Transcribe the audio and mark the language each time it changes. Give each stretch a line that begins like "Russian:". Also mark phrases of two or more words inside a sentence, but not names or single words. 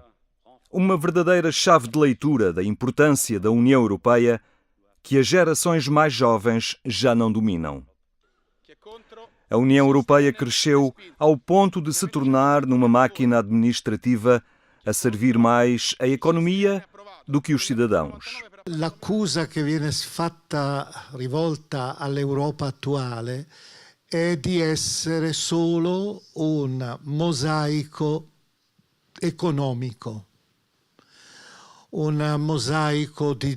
Portuguese: Uma verdadeira chave de leitura da importância da União Europeia que as gerações mais jovens já não dominam. A União Europeia cresceu ao ponto de se tornar numa máquina administrativa a servir mais a economia do que os cidadãos.
Italian: L'accusa che viene rivolta all'Europa attuale è di essere solo un mosaico economico, un mosaico di